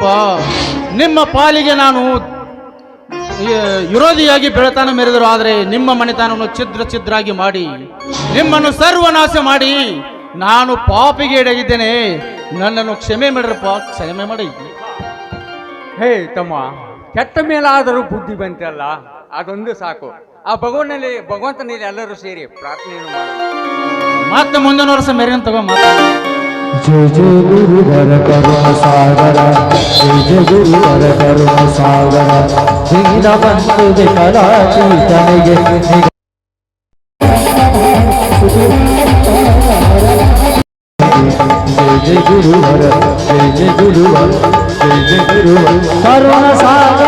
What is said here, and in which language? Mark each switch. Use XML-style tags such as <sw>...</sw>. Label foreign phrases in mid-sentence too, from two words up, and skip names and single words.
<kn>ನಿಮ್ಮ ಪಾಲಿಗೆ ನಾನು ವಿರೋಧಿಯಾಗಿ ಬೆಳತಾನ ಮೆರೆದರು, ಆದರೆ ನಿಮ್ಮ ಮನೆತನವನ್ನು ಛಿದ್ರಾಗಿ ಮಾಡಿ ನಿಮ್ಮನ್ನು ಸರ್ವನಾಶ ಮಾಡಿ ನಾನು ಪಾಪಿಗೆ ಎಡಗಿದ್ದೇನೆ. ನನ್ನನ್ನು ಕ್ಷಮೆ ಮಾಡಿರಪ್ಪ, ಕ್ಷಮೆ ಮಾಡಿ. ಹೇ ತಮ್ಮ, ಕೆಟ್ಟ ಮೇಲಾದರೂ ಬುದ್ಧಿ ಬಂತಲ್ಲ, ಅದೊಂದು ಸಾಕು. ಆ ಭಗವಂತನಲ್ಲಿ ಎಲ್ಲರೂ ಸೇರಿ ಪ್ರಾರ್ಥನೆಯನ್ನು ಮಾಡಿ ಮತ್ತೆ ಮುಂದಿನ ವರ್ಷ ಮೇರಿನ ತಗೋ ಮಾತು.</kn> <hi>जय जय गुरुवर करुण सागर, जय जय गुरुवर करुण सागर, दीन बंधु विकलाचीतनिಗೆ जय जय गुरुवर, जय जय गुरुवर, जय जय गुरुवर करुण सागर.</hi>